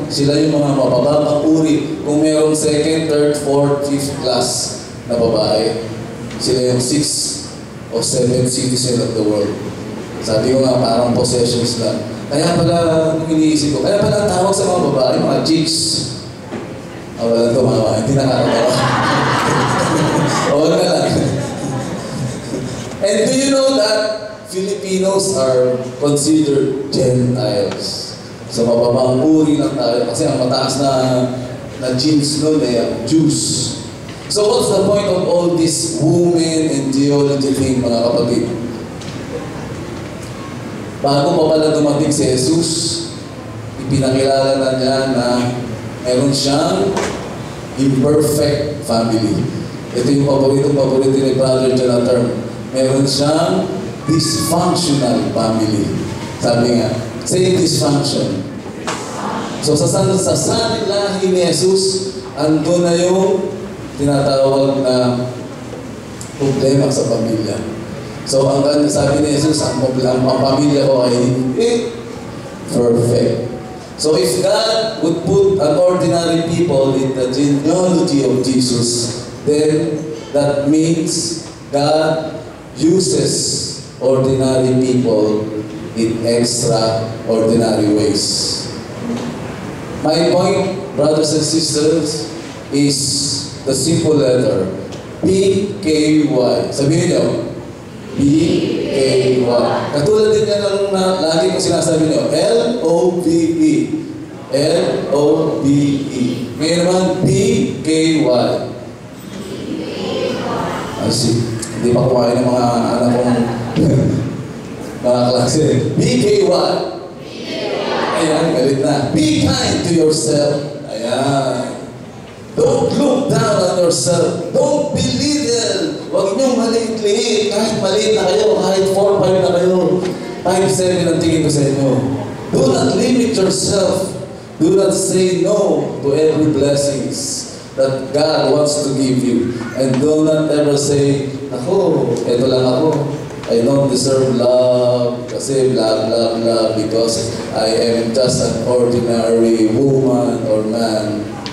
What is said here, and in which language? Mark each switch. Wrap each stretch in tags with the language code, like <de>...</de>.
<tl>Sila yung mga mabababang uri. Kung mayroong second, third, fourth, fifth class na babae, sila yung 6 o 7</tl> <en>citizen of the world.</en> <tl>Sabi ko nga, parang possessions lang. Kaya pala, iniisip ko, kaya pala tawag sa mga babae, mga jigs. Walang tumawa, hindi nakakatawa. Huwag na lang.</tl> <en>And do you know that Filipinos are considered Gentiles?</en> <tl>So mababang uri lang tayo kasi ang mataas na genes nun ang Jews.</tl> <en>So what's the point of all this women and genealogy thing,</en> <tl>mga kapatid? Bago pa pala dumating si Jesus, ipinakilala na niya na meron siyang imperfect family. Ito yung paborito ni Brother Jonathan. Meron siyang dysfunctional family. Sabi nga,</tl> <en>say dysfunction.</en> <tl>So sa lahi ni Jesus, ando na yung tinatawag na problema sa pamilya. So ang sabi ni Jesus, ang pamilya ko ay perfect.</tl> <en>So if God would put an ordinary people in the genealogy of Jesus, then that means God uses ordinary people in extraordinary ways. My point, brothers and sisters, is the simple letter P-K-Y.</en> <tl>Sabihin niyo, P-K-Y. Katulad din yan ng lagi kong sinasabi niyo, L-O-V-E. L-O-V-E. Ngayon naman, P-K-Y.</tl> <en>I see.</en> <tl>Hindi pa kumain ng mga anak kong mga klase. P-K-Y. Ayan, galit na.</tl> <en>Be kind to yourself. Ayan. Don't look down on yourself. Don't belittle.</en> <tl>Huwag niyong maliit-liit. Kahit maliit na kayo, kahit 4-5 na kayo, 5-7 ang tingin ko sa inyo.</tl> <en>Do not limit yourself. Do not say no to every blessings. that God wants to give you. And do not ever say,</en> <tl>ako, eto lang ako.</tl> <en>I don't deserve love kasi blah blah blah because I am just an ordinary woman or man.</en>